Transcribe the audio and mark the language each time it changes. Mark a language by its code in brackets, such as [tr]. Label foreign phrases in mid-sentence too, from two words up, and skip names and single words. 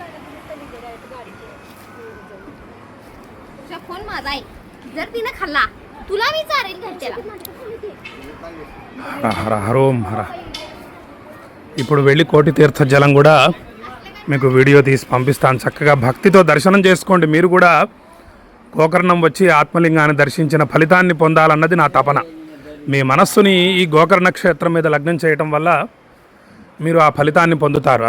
[mr] फोन माझा आहे, जर तिने खाल्ला तुला विचारेल घरच्याला. [te] హర హర హరోం హర. ఇప్పుడు వెళ్ళి కోటి తీర్థ జలం కూడా మీకు వీడియో తీసి పంపిస్తాను. చక్కగా భక్తితో దర్శనం చేసుకోండి. మీరు కూడా గోకర్ణం వచ్చి ఆత్మలింగాన్ని దర్శించిన ఫలితాన్ని పొందాలన్నది నా తపన. మీ మనస్సుని ఈ గోకర్ణ క్షేత్రం మీద లగ్నం చేయటం వల్ల మీరు ఆ ఫలితాన్ని పొందుతారు.